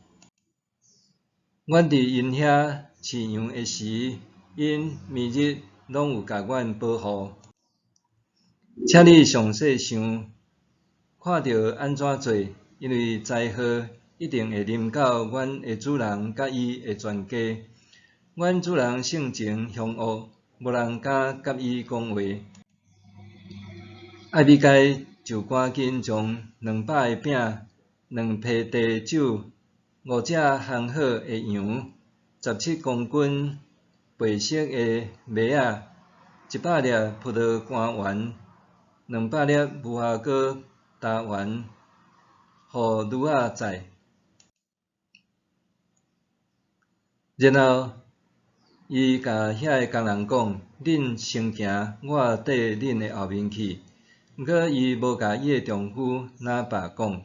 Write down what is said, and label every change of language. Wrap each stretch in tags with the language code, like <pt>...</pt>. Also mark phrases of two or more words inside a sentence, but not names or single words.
<nan>阮伫因遐饲羊的时，因暝日拢有甲阮保护。请你详细想。看着安怎做，因为灾祸一定会临到阮的主人甲伊的全家。阮主人性情凶恶，无人敢甲伊讲话。艾比该就赶紧将200个饼、2批地酒、5只烘好的羊、17公斤白色的麦仔、100粒葡萄干丸、200粒无花果打丸，互女仔载。然后，伊甲遐个工人讲：恁先行，我缀恁的后面去。毋过，伊无甲伊的丈夫拿巴讲。</nan>